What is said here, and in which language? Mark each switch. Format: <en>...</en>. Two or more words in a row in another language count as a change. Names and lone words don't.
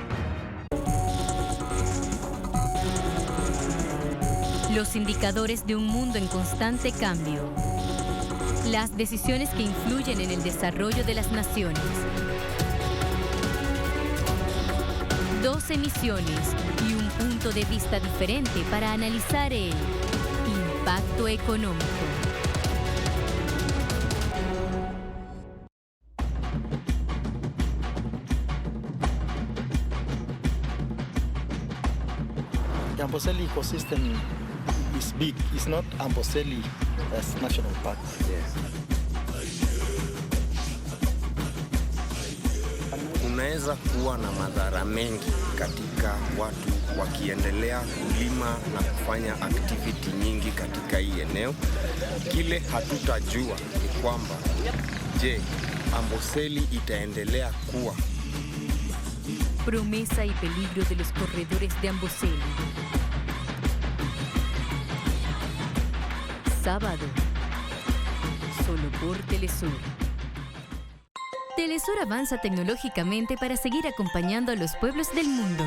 <es>Los indicadores de un mundo en constante cambio. Las decisiones que influyen en el desarrollo de las naciones. 2 emisiones y un punto de vista diferente para analizar el impacto económico.</es> <en>Amboseli ecosystem is big. It's not Amboseli as national park.</en> <sw>Unaweza kuwa na madhara mengi katika watu wakiendelea kulima na kufanya activity nyingi katika hii eneo. Kile hatutajua ni kwamba, je, Amboseli itaendelea kuwa?</sw> <es>Promesa y peligro de los corredores de Amboseli. Sábado, solo por Telesur. Telesur avanza tecnológicamente para seguir acompañando a los pueblos del mundo.</es>